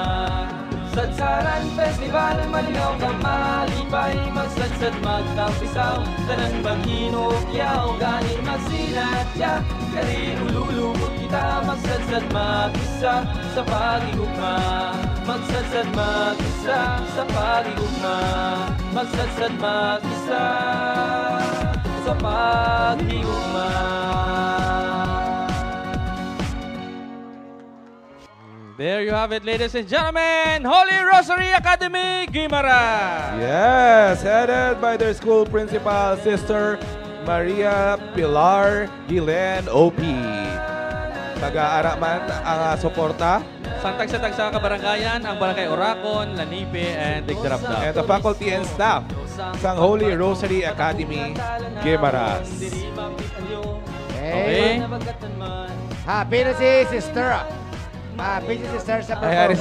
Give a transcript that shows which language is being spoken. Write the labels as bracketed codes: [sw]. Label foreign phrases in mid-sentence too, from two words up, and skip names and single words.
[hil] Sadsaran Festival, malinaw ka malibay magsadsad magkampisaw tanan maghinugyaw gani magsinadya kari ululubog kita magsadsad mag-isa sa pag-igugma. Magsadsad mag-isa sa pag-igugma. Magsadsad mag-isa sa pag-igugma. [en] There you have it, ladies and gentlemen. Holy Rosary Academy, Guimaras. Yes, headed by their school principal, Sister Maria Pilar Gilen OP. [hil] Taga-ara man ang suporta. Santag-santag sa kabarangayan, ang Barangay Oracon, Lanipe, [en] and Digdarabdab. And the faculty and staff sang Holy Rosary Academy, Guimaras. [hil] Okay. Happy na si Sister. Happy si Sister sa performance.